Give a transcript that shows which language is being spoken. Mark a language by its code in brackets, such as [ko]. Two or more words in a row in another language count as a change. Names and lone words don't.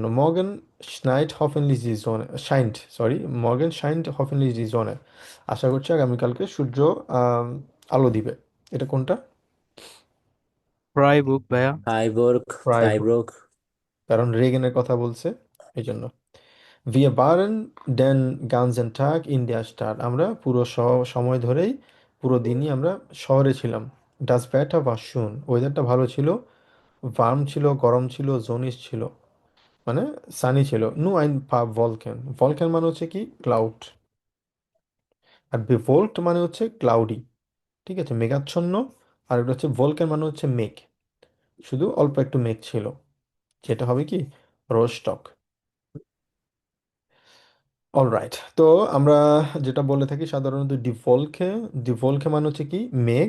[de] Morgen scheint hoffentlich die Sonne scheint, সরি, Morgen scheint hoffentlich die Sonne, [bn] আশা করছি আগামীকালকে সূর্য আম, আলো দিবে। এটা কোনটা? ফ্রাইবুর্গ ভাইয়া। ফ্রাইবুর্গ। প্রায়, ফ্রাইবুর্গ। কারণ রেগেনের কথা বলছে এই জন্য। [de] Wir waren den ganzen Tag in der Stadt, [bn] আমরা পুরো সময় ধরেই, পুরো দিনই আমরা শহরে ছিলাম। [de] Das Wetter war schön, [bn] ওয়েদারটা ভালো ছিল। ভার্ম ছিল, গরম ছিল। জোনিস ছিল মানে সানি ছিল। [de] nur ein paar Wolken, [bn] ভলক্যান মানে হচ্ছে কি ক্লাউড। আর বেভোল্ট মানে হচ্ছে ক্লাউডি, ঠিক আছে, মেঘাচ্ছন্ন। আর এটা হচ্ছে ভোলকেন মানে হচ্ছে মেঘ, শুধু অল্প একটু মেঘ ছিল, যেটা হবে কি রোস্টক। অলরাইট, তো আমরা যেটা বলে থাকি সাধারণত ডিভলকে, ডিভলকে মানে হচ্ছে কি মেঘ।